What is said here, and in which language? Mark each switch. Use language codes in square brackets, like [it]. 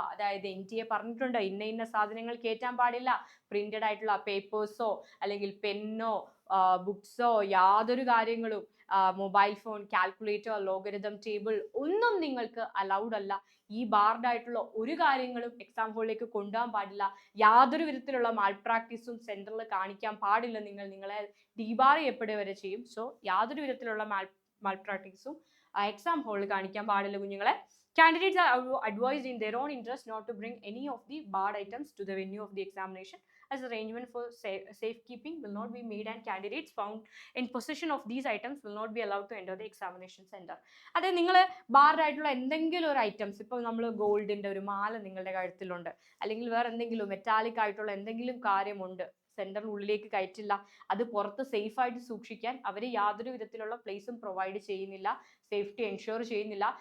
[ml] അതായത് NTA പറഞ്ഞിട്ടുണ്ട്, ഇന്ന സാധനങ്ങൾ കയറ്റാൻ പാടില്ല. പ്രിന്റഡ് ആയിട്ടുള്ള പേപ്പേഴ്സോ അല്ലെങ്കിൽ പെന്നോ ബുക്സോ യാതൊരു കാര്യങ്ങളും, mobile phone, calculator, logarithm table ഒന്നും നിങ്ങൾക്ക് അലൗഡ് അല്ല. ഈ ബാർഡ് ആയിട്ടുള്ള ഒരു കാര്യങ്ങളും എക്സാം ഹോളിലേക്ക് കൊണ്ടുപോകാൻ പാടില്ല. യാതൊരു വിധത്തിലുള്ള മാൽ പ്രാക്ടീസും സെന്ററിൽ കാണിക്കാൻ പാടില്ല. നിങ്ങളെ ഡീബാർ ചെയ്യപ്പെടുക വരെ ചെയ്യും. സോ യാതൊരു വിധത്തിലുള്ള മാൽ പ്രാക്ടീസും എക്സാം ഹോളിൽ കാണിക്കാൻ പാടില്ല കുഞ്ഞുങ്ങളെ. [en] Candidates are advised in their own interest not to bring any of the barred items to the venue of the examination, as arrangement for safekeeping will not be made and candidates found in possession of these items will not be allowed to enter the examination center. [ml] അതായത് നിങ്ങൾ Bard ആയിട്ടുള്ള എന്തെങ്കിലും ഒരു items, ഇപ്പോൾ നമ്മൾ ഗോൾഡിന്റെ ഒരു മാല നിങ്ങളുടെ കഴുത്തിലുണ്ട്, അല്ലെങ്കിൽ വേറെ എന്തെങ്കിലും മെറ്റാലിക് ആയിട്ടുള്ള എന്തെങ്കിലും കാര്യമുണ്ട്, സെന്ററിനുള്ളിലേക്ക് കയറ്റില്ല. അത് പുറത്ത് സേഫ് ആയിട്ട് സൂക്ഷിക്കാൻ അവർ യാതൊരു വിധത്തിലുള്ള പ്ലേസും പ്രൊവൈഡ് ചെയ്യുന്നില്ല, സേഫ്റ്റി എൻഷുർ ചെയ്യുന്നില്ല.